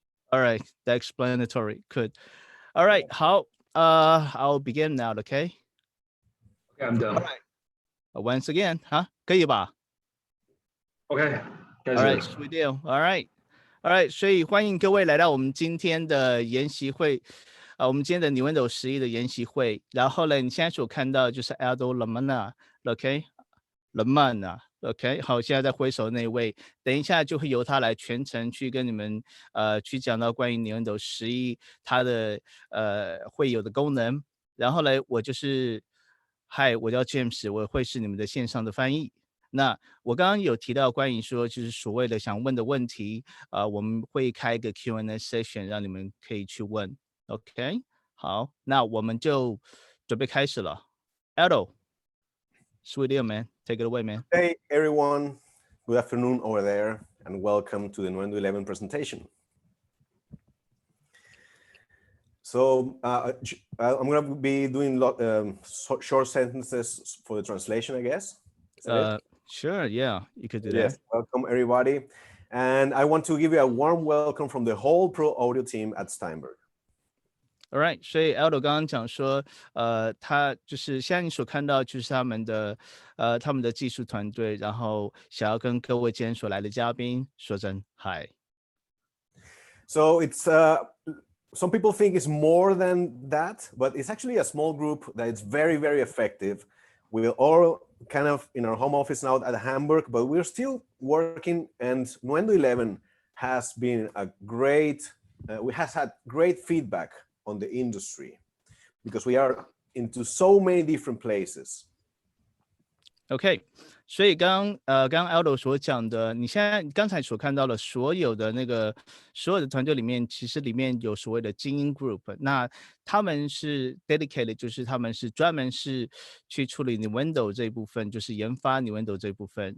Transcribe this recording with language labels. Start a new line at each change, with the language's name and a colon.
English: All right, the explanatory. Good. All right,好，I'll begin now. Okay. Okay, I'm done. All right. Once again,
Chinese: 可以吧 OK， 开
English: ？All right,
Chinese: 始。
English: sweet deal. All right. All right.
Chinese: 所以欢迎各位来到我们今天的研习会，我们今天的Nuendo 11的研习会。然后呢，你现在所看到的就是 Aldo Lamana，OK。Lamana，OK， 好，现在在挥手那位，等一下就会由他来全程去跟你们去讲到关于Nuendo 11它的会有的功能。然后呢，我就是嗨，我叫 James， 我会是你们的线上的翻译。那我刚刚有提到关于说，就是所谓的想问的问题，我们会开一个 Q&A session， 让你们可以去问。 OK， 好，那我们就准备开始了。
English: Aldo，sweet deal man, take it away man. Hey everyone, good afternoon over there, and welcome to the Nuendo 11 presentation. So I'm going to be doing short sentences for the translation, I guess. Sure, yeah, you could do that. Yes, welcome everybody. And I want to give you a warm welcome from the whole Pro Audio team at Steinberg. All right，
Chinese: 所以 Aldo 刚刚讲说，他就是现在你所看到就是他们的技术团队，然后想要跟各位今天所来的嘉宾说声 Hi。
English: So it's some people think it's more than that, but it's actually a small group that is very, very effective. We're all kind of in our home office now at Hamburg, but we're still working, and Nuendo 11 has been a great, has had great feedback on the industry because we are into so many different places.
Chinese: OK， 所以刚刚 Aldo 所讲的，你刚才所看到的所有的团队里面，其实里面有所谓的精英 group， 那他们是 dedicated， 就是他们是专门是去处理 Nuendo 这一部分，就是研发 Nuendo 这一部分。